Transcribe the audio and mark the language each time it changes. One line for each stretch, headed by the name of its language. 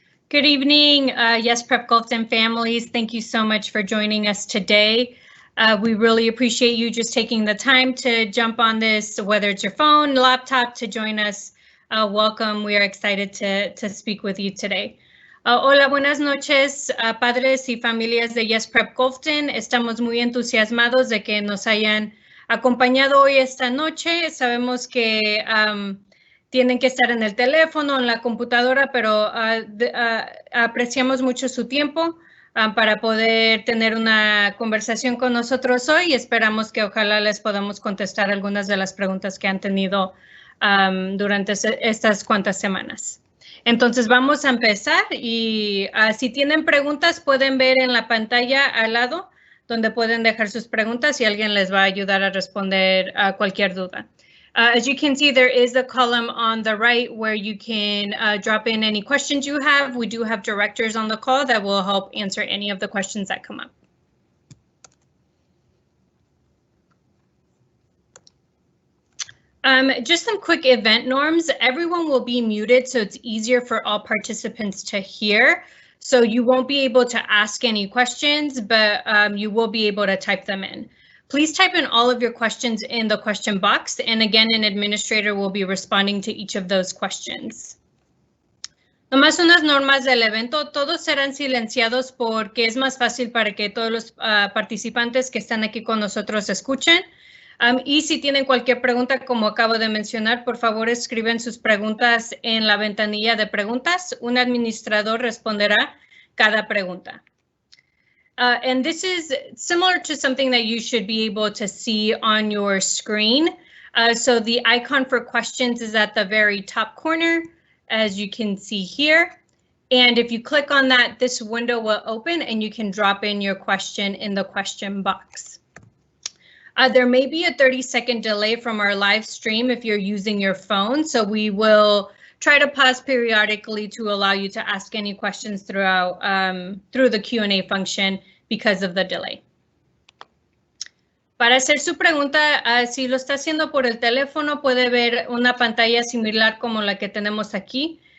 English: Good evening, Yes Prep Gulfton families. Thank you so much for joining us today. We really appreciate you just taking the time to jump on this, whether it's your phone, laptop, to join us. Welcome. We are excited to speak with you today.
Spanish: Hola, buenas noches, padres y familias de Yes Prep Gulfton. Estamos muy entusiasmados de que nos hayan acompañado hoy esta noche. Sabemos que tienen que estar en el teléfono, en la computadora, pero apreciamos mucho su tiempo para poder tener una conversación con nosotros hoy y esperamos que ojalá les podamos contestar algunas de las preguntas que han tenido durante estas cuantas semanas. Entonces vamos a empezar y si tienen preguntas pueden ver en la pantalla al lado donde pueden dejar sus preguntas y alguien les va a ayudar a responder a cualquier duda.
English: As you can see, there is a column on the right where you can drop in any questions you have. We do have directors on the call that will help answer any of the questions that come up. Just some quick event norms. Everyone will be muted, so it's easier for all participants to hear. So you won't be able to ask any questions, but you will be able to type them in. Please type in all of your questions in the question box, and again, an administrator will be responding to each of those questions.
Spanish: Nomás unas normas del evento, todos serán silenciados porque es más fácil para que todos los participantes que están aquí con nosotros escuchen. Y si tienen cualquier pregunta, como acabo de mencionar, por favor escriben sus preguntas en la ventanilla de preguntas. Un administrador responderá cada pregunta.
English: And this is similar to something that you should be able to see on your screen. So the icon for questions is at the very top corner, as you can see here. And if you click on that, this window will open and you can drop in your question in the question box. There may be a 30-second delay from our live stream if you're using your phone, so we will try to pause periodically to allow you to ask any questions throughout through the Q&A function because of the delay.
Spanish: Para hacer su pregunta, si lo está haciendo por el teléfono, puede ver una pantalla similar como la que tenemos aquí.